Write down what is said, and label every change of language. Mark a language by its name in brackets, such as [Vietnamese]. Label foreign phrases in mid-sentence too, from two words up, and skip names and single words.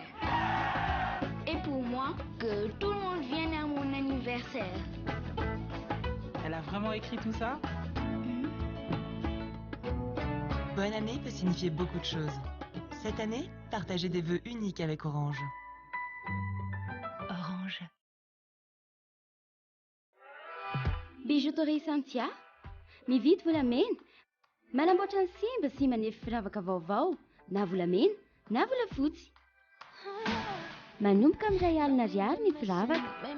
[French] Et pour moi, que tout le monde vienne à mon anniversaire. Elle a vraiment écrit tout ça? Bonne année peut signifier beaucoup de choses. Cette année, partagez des vœux uniques avec Orange. Orange. [Malagasy] Bijouterie Santia, mividy volamena, manamboatra ny simba sy manefy firavaka vaovao, na volamena, na volafotsy. Manomboka amin'ray alina ariary ny firavaka.